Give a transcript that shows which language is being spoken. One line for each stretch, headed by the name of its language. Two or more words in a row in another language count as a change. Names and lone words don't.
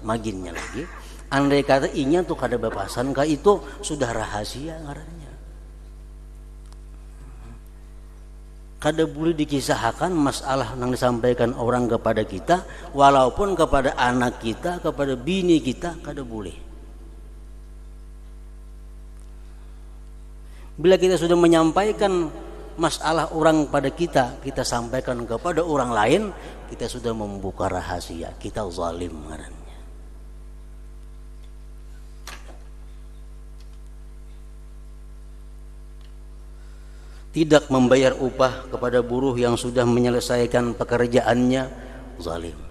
Banjar: Maginnya lagi, andai kata inya tuh kada bepasan, kah itu sudah rahasia ngarannya.
Indonesian: Kada boleh dikisahkan masalah yang disampaikan orang kepada kita, walaupun kepada anak kita, kepada bini kita, kada boleh. Bila kita sudah menyampaikan masalah orang pada kita, kita sampaikan kepada orang lain, kita sudah membuka rahasia, kita zalim ngarannya. Tidak membayar upah kepada buruh yang sudah menyelesaikan pekerjaannya, zalim.